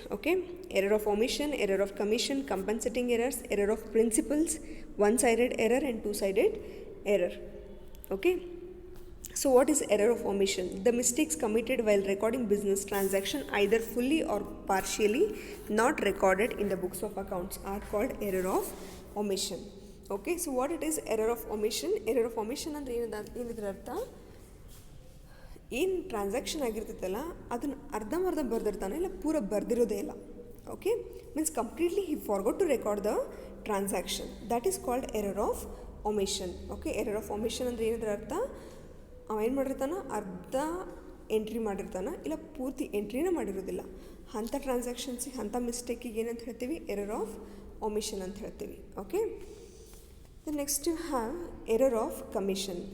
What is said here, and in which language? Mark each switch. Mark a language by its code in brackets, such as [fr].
[en] Okay, error of omission, error of commission, compensating errors, error of principles, one-sided error and two-sided error. Okay. So what is error of omission? The mistakes committed while recording business transaction either fully or partially not recorded in the books of accounts are called error of omission. Okay, so what it is error of omission? [kn] Error of omission ಅಂದರೆ ಏನಿದ್ರ ಅರ್ಥ, ಏನು transaction ಆಗಿರ್ತೈತಲ್ಲ ಅದನ್ನು ಅರ್ಧಂಬರ್ಧ ಬರ್ದಿರ್ತಾನೆ, ಇಲ್ಲ ಪೂರ ಬರ್ದಿರೋದೇ ಇಲ್ಲ. Okay, [en] Means completely he forgot to record the transaction. That is called error of omission. [kn] Okay, error of omission ಅಂದರೆ ಏನಿದ್ರ ಅರ್ಥ, ಅವ ಏನು ಮಾಡಿರ್ತಾನೆ, ಅರ್ಧ ಎಂಟ್ರಿ ಮಾಡಿರ್ತಾನೆ, ಇಲ್ಲ ಪೂರ್ತಿ ಎಂಟ್ರಿನೇ ಮಾಡಿರೋದಿಲ್ಲ. ಅಂಥ ಟ್ರಾನ್ಸಾಕ್ಷನ್ಸಿಗೆ, ಅಂಥ ಮಿಸ್ಟೇಕಿಗೆ ಏನಂತ ಹೇಳ್ತೀವಿ? ಎರರ್ ಆಫ್ ಒಮಿಷನ್ ಅಂತ ಹೇಳ್ತೀವಿ. [en] Okay, the next you have error of commission.